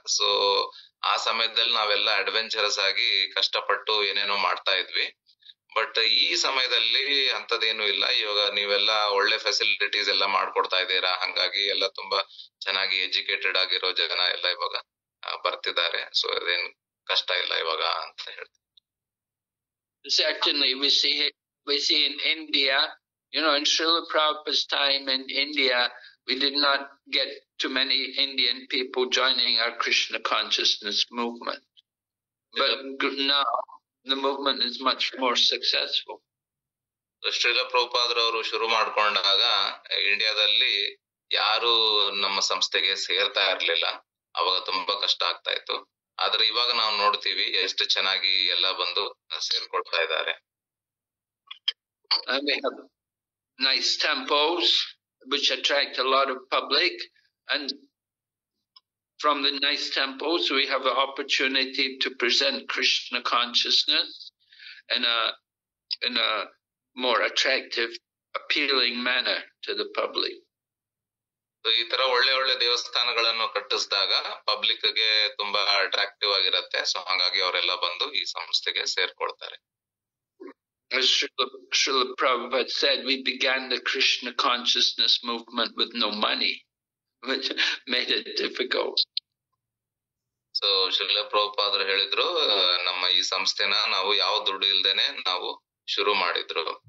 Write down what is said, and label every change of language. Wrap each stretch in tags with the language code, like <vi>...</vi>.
<kn>So ಆ ಸಮಯದಲ್ಲಿ ನಾವೆಲ್ಲ ಅಡ್ವೆಂಚರಸ್ ಆಗಿ ಕಷ್ಟಪಟ್ಟು ಏನೇನೋ ಮಾಡ್ತಾ ಇದ್ವಿ. ಬಟ್ ಈ ಸಮಯದಲ್ಲಿ ಅಂತದೇನು ಇಲ್ಲ. ಇವಾಗ ನೀವೆಲ್ಲ ಒಳ್ಳೆ ಫೆಸಿಲಿಟೀಸ್ ಎಲ್ಲ ಮಾಡ್ಕೊಡ್ತಾ ಇದ್ದೀರಾ, ಹಂಗಾಗಿ ಎಲ್ಲ ತುಂಬಾ ಚೆನ್ನಾಗಿ ಎಜುಕೇಟೆಡ್ ಆಗಿರೋ ಜನ ಎಲ್ಲ ಇವಾಗ ಬರ್ತಿದ್ದಾರೆ. ಸೊ ಅದೇನ್ ಕಷ್ಟ ಇಲ್ಲ ಇವಾಗ ಅಂತ ಹೇಳ್ತೀನಿ.</kn> <en>Certainly we see in India, in Srila Prabhupada's time in India, we did not get too many Indian people joining our Krishna consciousness movement. But now the movement is much more successful.</en> <kn>Srila ಪ್ರಭುಪಾದರವರು ಶುರು ಮಾಡ್ಕೊಂಡಾಗ ಇಂಡಿಯಾದಲ್ಲಿ ಯಾರು ನಮ್ಮ ಸಂಸ್ಥೆಗೆ ಸೇರ್ತಾ ಇರ್ಲಿಲ್ಲ. ಅವಾಗ ತುಂಬಾ ಕಷ್ಟ ಆಗ್ತಾ ಇತ್ತು. ಆದ್ರೆ ಇವಾಗ ನಾವು ನೋಡ್ತೀವಿ ಎಷ್ಟು ಚೆನ್ನಾಗಿ ಎಲ್ಲ ಬಂದು ಸೇರ್ಕೊಳ್ತಾ ಇದ್ದಾರೆ.</kn> <en>We have nice temples which attract a lot of public, and from the nice temples we have the opportunity to present Krishna consciousness in a more attractive, appealing manner to the public.</en> <kn>ಈ ತರ ಒಳ್ಳೆ ಒಳ್ಳೆ ದೇವಸ್ಥಾನಗಳನ್ನು ಕಟ್ಟಿಸಿದಾಗ public ಗೆ ತುಂಬಾ attractive ಆಗಿರುತ್ತೆ. So ಹಾಗಾಗಿ ಅವರೆಲ್ಲ ಬಂದು ಈ ಸಂಸ್ಥೆಗೆ ಸೇರ್ಕೊಳ್ತಾರೆ.</kn> <en>As Srila Prabhupada said, we began the Krishna consciousness movement with no money, which made it difficult.</en> <kn>So Srila ಪ್ರಭುಪಾದರು ಹೇಳಿದ್ರು, ನಮ್ಮ ಈ ಸಂಸ್ಥೆನ ನಾವು ಯಾವ ದುಡ್ಡು ಇಲ್ದೇನೆ ನಾವು ಶುರು ಮಾಡಿದ್ರು.</kn>